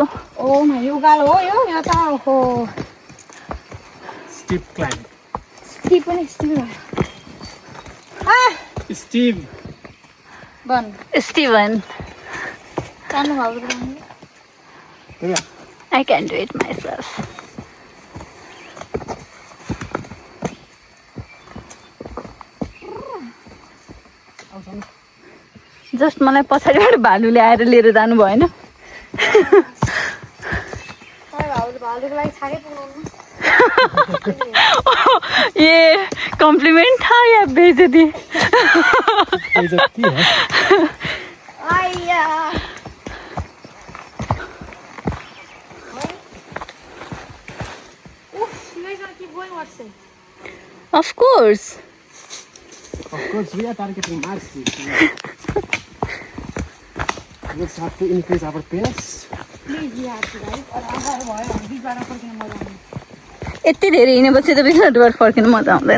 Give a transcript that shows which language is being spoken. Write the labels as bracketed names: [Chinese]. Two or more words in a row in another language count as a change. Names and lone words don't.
[Nepali] ओ मैले उकालो हो यो त हो [English] steep climb [Nepali] स्टिभ पनि स्टिभ स्टिभ बन स्टिभन जानु भएको [English] I can do it myself. [Nepali] जस्ट मलाई पछाडिबाट भालुले आएर लिएर जानु भएन भालुको लागि छाकै पुग्नु [Hindi] ये कम्प्लिमेन्ट था या बेइज्जती बेइज्जती है [English] आइया Oof, you guys gonna keep going, what's it? Of course. Of course, we are targeting Mars. We just have to increase our pace. Please, you have to, guys. [Hindi] और अगर [Nepali] भयो भने बिचबाट फर्किन मजा आउँदैन यति धेरै हिँडेपछि त बिचबाट फर्किन मजा आउँदैन